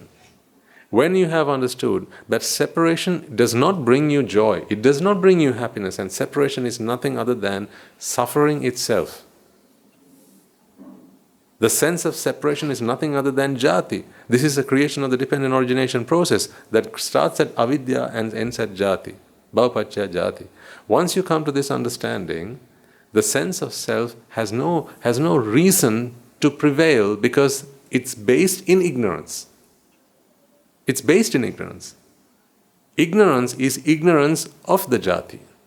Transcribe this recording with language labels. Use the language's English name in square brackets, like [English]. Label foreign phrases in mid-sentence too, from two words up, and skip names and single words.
[English] When you have understood that separation does not bring you joy, it does not bring you happiness, and separation is nothing other than suffering itself. The sense of separation is nothing other than jati. This is the creation of the dependent origination process that starts at avidya and ends at jati. [Pali] Bhavapacchaya jati. [English] Once you come to this understanding, the sense of self has no reason to prevail because it's based in ignorance. It's based in ignorance. Ignorance is ignorance of the jati.